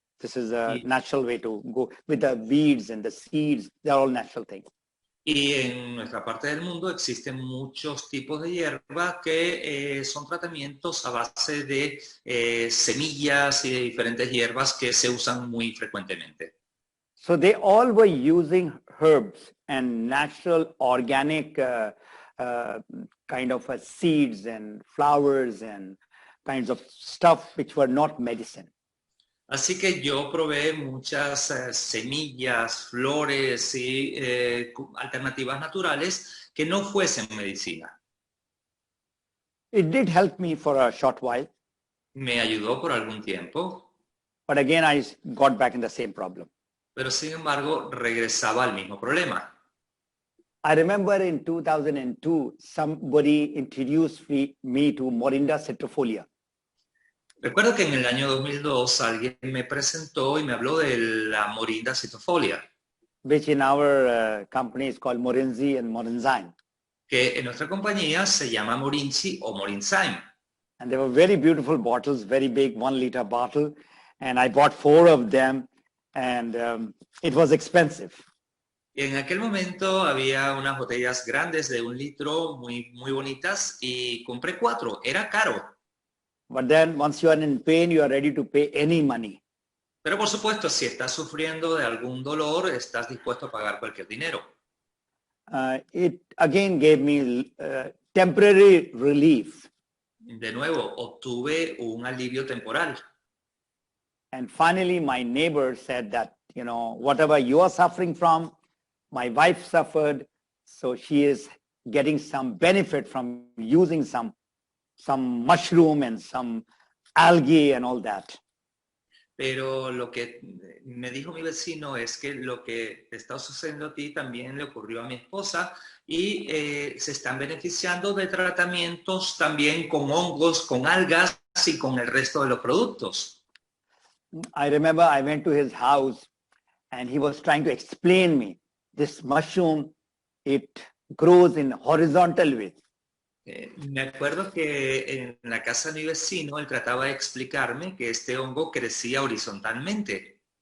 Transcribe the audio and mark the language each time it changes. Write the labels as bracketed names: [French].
[English] This is a natural way to go with the weeds and the seeds. They're all natural things. [Spanish] Y en nuestra parte del mundo existen muchos tipos de hierba que son tratamientos a base de semillas y de diferentes hierbas que se usan muy frecuentemente. [English] So they all were using herbs and natural organic kind of seeds and flowers and kinds of stuff which were not medicine. [Spanish] Así que yo probé muchas semillas, flores y alternativas naturales que no fuesen medicina. [English] It did help me for a short while. [Spanish] Me ayudó por algún tiempo. [English] But again, I got back in the same problem. [Spanish] Pero sin embargo, regresaba al mismo problema. [English] I remember in 2002, somebody introduced me to Morinda citrifolia. [Spanish] Recuerdo que en el año 2002 alguien me presentó y me habló de la Morinda citrifolia, [English] which in our company is called Morinzi and Morinzyme. [Spanish] que en nuestra compañía se llama Morinzi o Morinzyme. [English] And they were very beautiful bottles, very big 1 liter bottle. And I bought 4 of them and it was expensive. [Spanish] Y en aquel momento había unas botellas grandes de 1 litro, muy bonitas, y compré 4. Era caro. [English] But then once you are in pain, you are ready to pay any money. [Spanish] Pero por supuesto, si estás sufriendo de algún dolor, estás dispuesto a pagar cualquier dinero. [English] It again gave me temporary relief. [Spanish] De nuevo, obtuve un alivio temporal. [English] And finally, my neighbor said that, whatever you are suffering from, my wife suffered, so she is getting some benefit from using some mushroom and some algae and all that. [Spanish] Pero lo que me dijo mi vecino es que lo que te está sucediendo a ti también le ocurrió a mi esposa y se están beneficiando de tratamientos también con hongos, con algas y con el resto de los productos. [English] I remember I went to his house and he was trying to explain me this mushroom, it grows in horizontal way. [Spanish] Me acuerdo que en la casa de mi vecino él trataba de explicarme que este hongo crecía horizontalmente.